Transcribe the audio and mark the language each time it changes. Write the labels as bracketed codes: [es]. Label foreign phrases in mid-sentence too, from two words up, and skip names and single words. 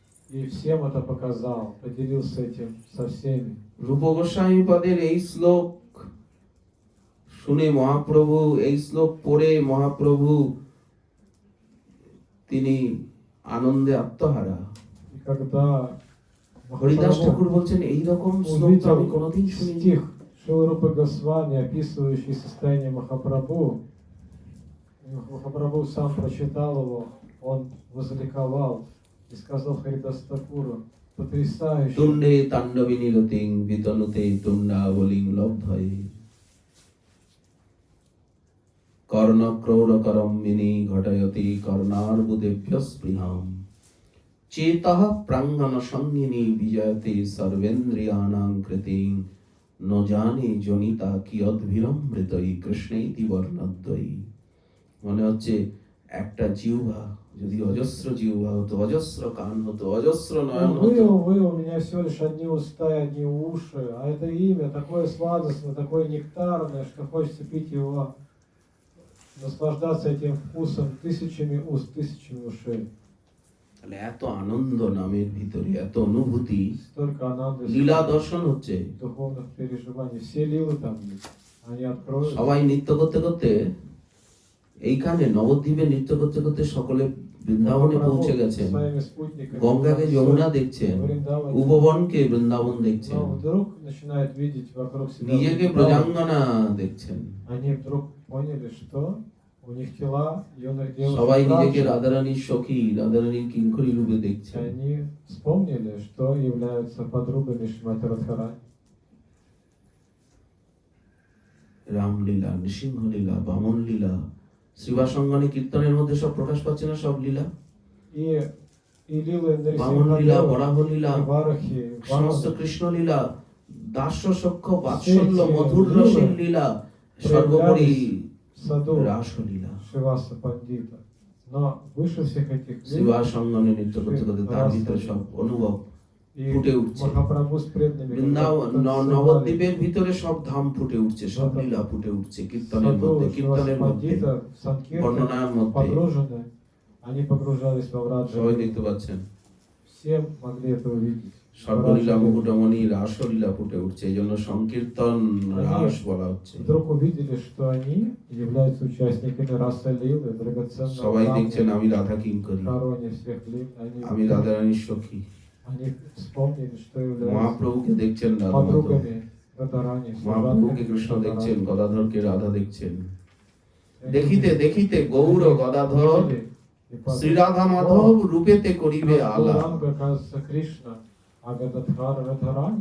[ru] И всем это показал, поделился этим со всеми. [bn] রূপ গোস্বামী পদের এই শ্লোক শুনে মহাপ্রভু, এই শ্লোক পড়ে মহাপ্রভু তিনি আনন্দে আত্মহারা। [ru] И когда [bn] হরিদাস [ru] Махапрабху [bn] ঠাকুর বলছেন এই রকম শ্লোক তো আমি [ru] увидел [bn] কোনোদিন শুনিনি। [ru] стих Шиларупы Госвами, описывающий состояние Махапрабху, Махапрабху сам прочитал его, он возликовал и сказал Харидас Такуру, потрясающе. [sa] তুণ্ডে তাণ্ডবিনী রতিং বিতনুতে তুণ্ডাবলিং লব্ধয়ে কর্ণক্রৌরকরম্বিনী ঘটয়তি কর্ণার্বুদেভ্য স্পৃহাম চেতঃ প্রাঙ্গণ সঙ্গিনী বিজয়তে সর্বেন্দ্রিয়ানাং কৃতিং ন জানে জনিতা কিয়দ্ভিরমৃতই কৃষ্ণেতি বর্ণদ্বয়ী। [bn] মনে হচ্ছে একটা জিহ্বা যদি অজস্র জিহ্বা হতো, অজস্র কান হতো, অজস্র নয়ন হতো, [ru] Вы, у меня всего лишь одни уста и одни уши, а это имя такое сладостное, такое нектарное, что хочется пить его, наслаждаться этим вкусом тысячами уст, тысячами ушей. [bn] তাহলে এত আনন্দ নামের ভিতরে, এত অনুভূতি, [ru] Столько ананды, [bn] লীলা দর্শন হচ্ছে। [ru] духовных переживаний. Все лилы там есть. Они откроются. [bn] সবাই নৃত্য করতে করতে এইখানে নবদ্বীপে নৃত্য করতে করতে সকলে বৃন্দাবনে পৌঁছে গেছেন, [ru] Своими спутниками. [bn] গঙ্গাকে যমুনা দেখছেন, [ru] Вриндаване. [bn] উপবনকে বৃন্দাবন দেখছেন, [ru] Но вдруг начинают видеть вокруг себя. [bn] নিজেকে [ru] Вриндаван. [bn] ব্রজাঙ্গনা দেখছেন। [ru] Они вдруг поняли, что у них тела юных девушек. [bn] সবাই নিজেকে [ru] также. [bn] রাধারানীর সখী, রাধারানীর কিঙ্করী রূপে [ru] И [bn] দেখছেন। [ru] они вспомнили, что являются подругами Шримати Радхарани. [bn] রামলীলা, নৃসিংহলীলা, বামন লীলা, শ্রীবাসঙ্গনে কীর্তনের মধ্যে সব প্রকাশ পাচ্ছে না সব লীলা। [ru] И лилы [bn] বামন লীলা, [ru] Нарисимхадева, [bn] বরাহ লীলা, [ru] и Варахи, [bn] সমস্ত [ru] Варахи. [bn] কৃষ্ণ লীলা, দাস্য সখ্য বাৎসল্য সেই মধুর লীলা রসের লীলা, সর্বোপরি [ru] в саду [bn] রাসলীলা। [ru] Шриваса Пандита. Но выше всех этих лил [bn] শ্রীবাসঙ্গনে নৃত্য করতে করতে তার ভিতরে সব অনুভব [ru] и [bn] ফুটে উঠছে। [ru] Махапрабху с преданными, [bn] বৃন্দাবন [ru] когда танцевали [bn] নবদ্বীপের ভিতরে সব ধাম ফুটে উঠছে, সব লীলা ফুটে উঠছে [ru] в [bn] কীর্তনের [ru] саду [bn] মধ্যে, [ru] Шриваса [bn] কীর্তনের মধ্যে, [ru] Пандита, в Санкиртане, [bn] বর্ণনার মধ্যে [ru] погружены, они погружались во [bn] সবাই [ru] Враджа. [bn] দেখতে পাচ্ছেন। [ru] Все могли это увидеть. [bn] সর্বলীলা [ru] Враджа. [bn] মুকুটমণি রাসলীলা ফুটে উঠছে, এই জন্য সংকীর্তন রাস বলা হচ্ছে। [ru] Вдруг увидели, что они являются участниками раса Лилы, драгоценного [bn] সবাই দেখছেন [ru] камня, [bn] আমি রাধা কিঙ্করী, [ru] короне всех лил. [bn] আমি রাধারানীর সখী। [ru] Они вспомнили, что являются [bn] মহাপ্রভুকে দেখছেন রাধা মাধব, [ru] подругами Радharани, [bn] মহাপ্রভুকে কৃষ্ণ দেখছেন, গদাধরকে রাধা দেখছেন। দেখিতে দেখিতে গৌর গদাধর শ্রীরাধা মাধব রূপেতে করিবে আলা। [ru] Гауранга, оказывается, Кришна, а Гададхар Радхарани.